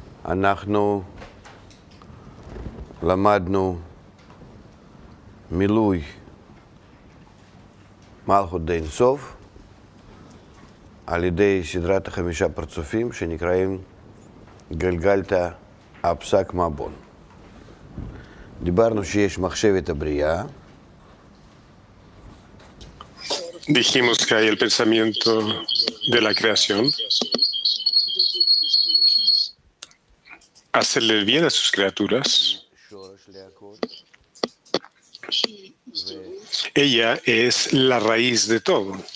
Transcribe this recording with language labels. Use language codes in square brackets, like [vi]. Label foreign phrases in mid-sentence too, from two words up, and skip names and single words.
[he] אנחנו למדנו מילוי מלכות דאין סוף על ידי סדרת החמישה פרצופים שנקראים גלגלתא הפסק מבון. דיברנו שיש מחשבת הבריאה. [es] Dijimos que hay el pensamiento de la creación, hacerle el bien a sus criaturas. Ella es la raíz de todo.